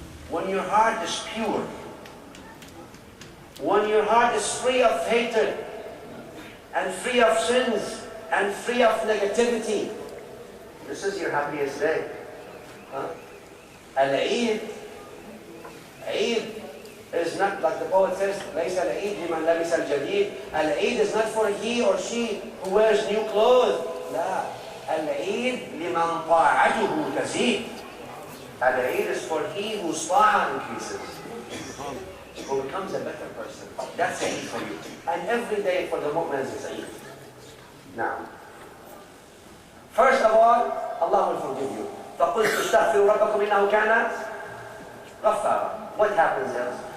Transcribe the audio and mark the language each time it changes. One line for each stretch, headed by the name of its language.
English: When your heart is pure. When your heart is free of hatred and free of sins and free of negativity. This is your happiest day. Al-Eid. Eid is not, like the poet says,
Arabic: لَيْسَ الْعِيدْ لِمَنْ لَبِسَ الْجَدِيدِ.
English: Al-Eid is not for he or she who wears new clothes.
Arabic: لا. Al-Eid لِمَنْ طَاعَتُهُ تَزِيدُ.
English: Al-Eid is for he whose ta'ah increases, who becomes a better person. That's Eid for you. And every day for the mu'mins is Eid. Now, first of all, Allah will forgive you.
Arabic: فَقُلْتُ اسْتَغْفِرُوا رَبَّكُمْ إِنَّهُ كَانَ غَفَّارًا.
English: What happens else?